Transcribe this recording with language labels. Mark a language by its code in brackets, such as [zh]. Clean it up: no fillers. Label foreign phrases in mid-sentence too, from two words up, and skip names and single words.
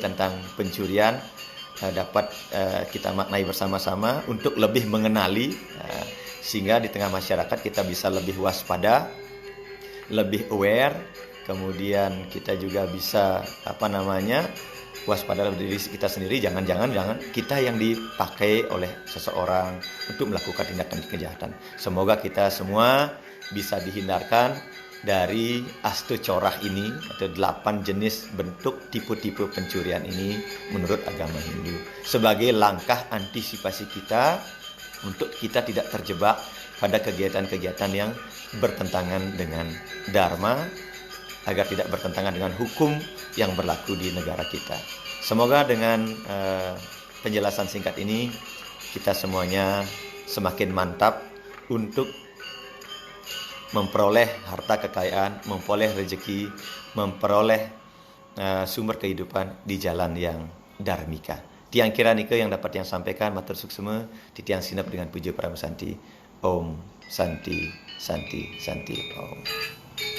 [id] tentang pencurian dapat kita maknai bersama-sama untuk lebih mengenali, sehingga di tengah masyarakat kita bisa lebih waspada, lebih aware, kemudian kita juga bisa waspada diri kita sendiri, jangan kita yang dipakai oleh seseorang untuk melakukan tindakan kejahatan. Semoga kita semua bisa dihindarkan dari astu corah ini atau 8 jenis bentuk tipe-tipe pencurian ini menurut agama Hindu, sebagai langkah antisipasi kita untuk kita tidak terjebak pada kegiatan-kegiatan yang bertentangan dengan Dharma, agar tidak bertentangan dengan hukum yang berlaku di negara kita. Semoga dengan penjelasan singkat ini kita semuanya semakin mantap untuk memperoleh harta kekayaan, memperoleh rezeki, memperoleh sumber kehidupan di jalan yang dharmika. [ban] Tiang kira nika [id] yang dapat yang sampaikan [ban] matur suksema titiang sinap [id] dengan puja [ban] Paramesanti. [sa] Om Santi Santi Santi Om.